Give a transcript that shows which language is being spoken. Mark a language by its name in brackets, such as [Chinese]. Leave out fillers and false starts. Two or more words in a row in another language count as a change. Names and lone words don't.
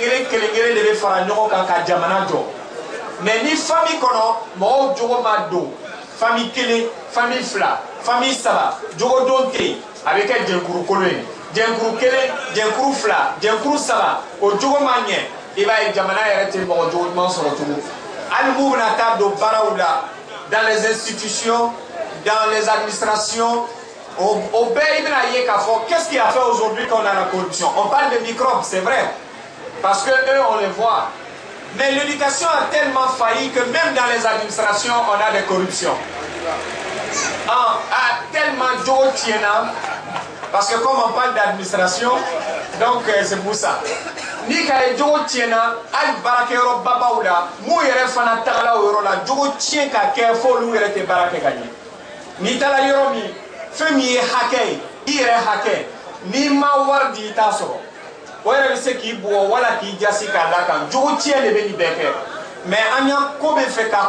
[Bambara] kelen de bɛ fara ɲɔgɔn kan ka jamana jɔ mais ni famille kɔnɔ mɔgɔw jogo ma don famille kelen famille fila famille saba jogodon tɛ yen a bɛ kɛ jɛnkuru kolon ye jɛnkuru kelen jɛnkuru fila jɛnkuru saba o jogo ma ɲɛ i b'a ye jamana yɛrɛ tɛ mɔgɔ jogo ɲuman sɔrɔ tugun hali n'u bɛna taa don baaraw la [French] dans les institutions dans les administrations au [Bambara] bɛɛ i bɛna ye k'a fɔ [French] qu'est-ce qui a fait aujourd'hui qu'on a la corruption on parle de microbes c'est vrai parce que eux on les voit mais l'éducation a tellement failli que même dans les administrations on a des corruptions [Bambara] tellement jogo tiɲɛna [French] parce que comme on parle d'administration donc c'est pour ça [Bambara] ni ka ye jogo tiɲɛna hali baarakɛyɔrɔ babaw la mun yɛrɛ fana tagala o yɔrɔ la jogo tiɲɛ ka kɛ fo olu yɛrɛ tɛ baara kɛ ka ɲɛ n'i taara yɔrɔ min fɛn min ye hakɛ ye i yɛrɛ hakɛ n'i ma wari di i t'a sɔrɔ o yɛrɛ bɛ se k'i bugɔ wala k'i jasi k'a da kan jogo tiɲɛ de bɛ nin bɛɛ kɛ mais an y'a ko bɛ fɛ ka